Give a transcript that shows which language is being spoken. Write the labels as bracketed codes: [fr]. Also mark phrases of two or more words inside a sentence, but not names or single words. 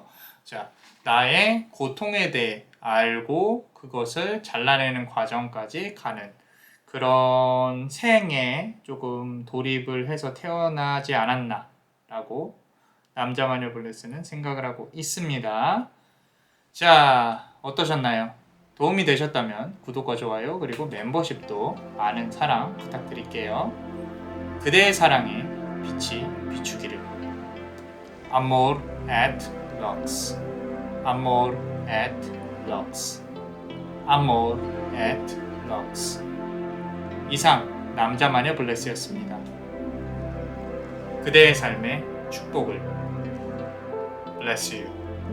[ko] 자, 나의 고통에 대해 알고 그것을 잘라내는 과정까지 가는 그런 생에 조금 돌입을 해서 태어나지 않았나라고 남자마녀 블레스는 생각을 하고 있습니다. 자, 어떠셨나요? 도움이 되셨다면 구독과 좋아요 그리고 멤버십도 많은 사랑 부탁드릴게요. 그대의 사랑에 빛이 비추기를. [la] Amor at Lux. Amor at Lux. Amor at Lux. [ko] 이상 남자마녀 블레스였습니다. 그대의 삶에 축복을. [en] Bless you.